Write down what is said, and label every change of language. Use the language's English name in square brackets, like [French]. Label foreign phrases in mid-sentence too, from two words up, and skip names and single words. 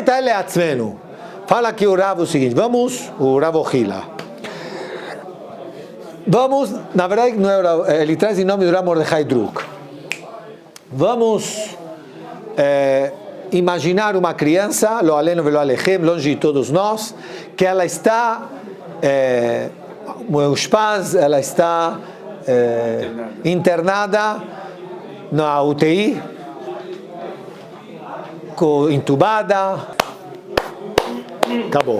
[Portuguese] Fala aqui o Rav o seguinte. Vamos, o Rav Ochila. Vamos, na verdade, não é, ele traz em nome do Rav Mordechai Druk. Vamos imaginar uma criança, [Hebrew] לא עלינו ולא עליכם, [Portuguese] longe de todos nós, que ela está, meus pais, ela está internada na UTI, entubada, acabou.